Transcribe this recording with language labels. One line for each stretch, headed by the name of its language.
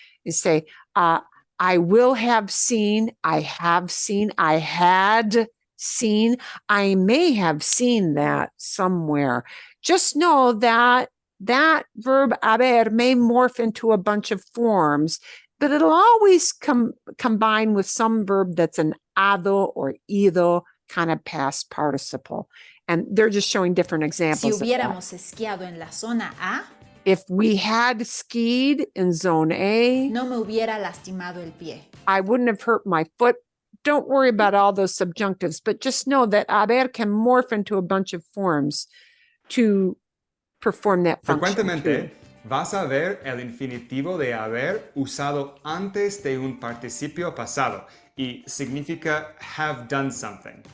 English: You say, I will have seen, I have seen, I had seen, I may have seen that somewhere. Just know that that verb haber may morph into a bunch of forms, but it'll always combine with some verb that's an hado or ido kind of past participle. And they're just showing different examples.
Spanish: Si hubiéramos esquiado en la zona A,
English: if we had skied in zone A,
Spanish: no me hubiera lastimado el pie.
English: I wouldn't have hurt my foot. Don't worry about all those subjunctives, but just know that haber can morph into a bunch of forms to perform that function.
Spanish: Frecuentemente vas a ver el infinitivo de haber usado antes de un participio pasado y significa
English: have done something.